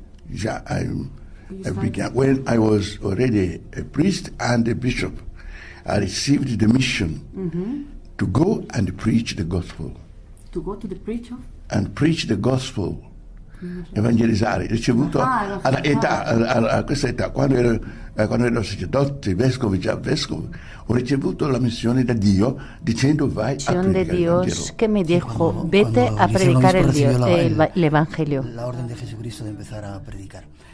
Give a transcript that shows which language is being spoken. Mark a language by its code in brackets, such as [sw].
[en] Yeah, I began when I was already a priest and a bishop. I received the mission to go and preach the gospel. To go to the preacher? And preach the gospel. [it] Evangelizzare, ricevuto a questa età, quando ero sacerdote, vescovo, già vescovo, ho ricevuto la missione da Dio dicendo vai a predicare [es] de Dios que me dijo, vete a predicar el Evangelio. La orden de Jesucristo de empezar a predicar.